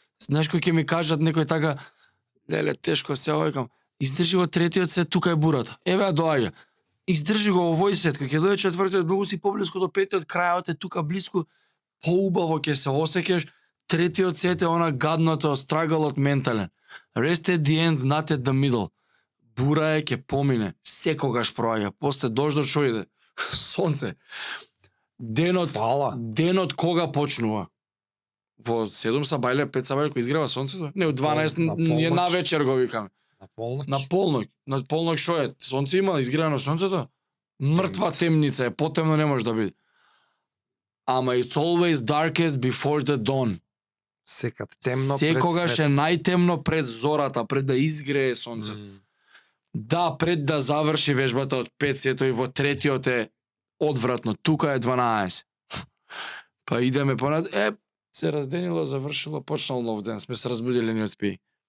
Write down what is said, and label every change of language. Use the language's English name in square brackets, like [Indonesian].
[Macedonian] Знаеш кој ќе ми кажат некој така, леле тешко се овајкам. Издржи во третиот сет, тука е бурата. Еве ја доаѓа. Издржи го овој сет, кога ќе дојде четвртиот, многу си поблиску до петиот, крајот е тука блиску, поубаво ќе се осеќаш. Третиот сет е она гадното, страгалот ментален. [English] Rest at the end, not at the middle. [Macedonian] Бура е, ќе помине. Секогаш проаѓа. После дождот што иде? Сонце. Фала. Денот кога почнува? Во 7 сабајле, 5 сабајле, кој изгрева сонцето? Не, од 12 На ние полноќ. на вечер го викаме. На полноќ. На полноќ. На полноќ шо е? Сонце има, изгревано сонцето? Мртва темница е, потемно не може да биде. Ама [English] it's always darkest before the dawn. [Macedonian] Секад темно Секогаш пред е најтемно пред зората, пред да изгрее сонцето. свет. Да, пред да заврши вежбата од 5 сето и во третиот е одвратно. Тука е 12. Па идеме понад. Се разденило, завршило, почнал нов ден. Сме се разбудили ни од спии.